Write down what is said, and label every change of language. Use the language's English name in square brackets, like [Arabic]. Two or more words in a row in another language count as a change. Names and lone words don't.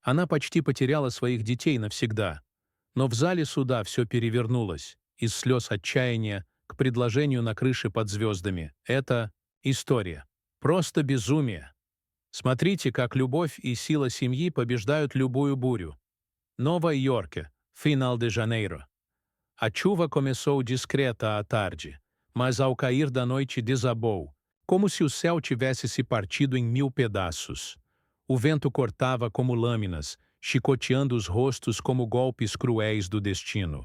[Russian] Она почти потеряла своих детей навсегда. Но в зале суда все перевернулось. Из слез отчаяния к предложению на крыше под звездами. Это история. Просто безумие. Смотрите, как любовь и сила семьи побеждают любую бурю. [Portuguese] Nova York, final de janeiro. A chuva começou discreta à tarde, mas ao cair da noite desabou, como se o céu tivesse se partido em mil pedaços. O vento cortava como lâminas, chicoteando os rostos como golpes cruéis do destino.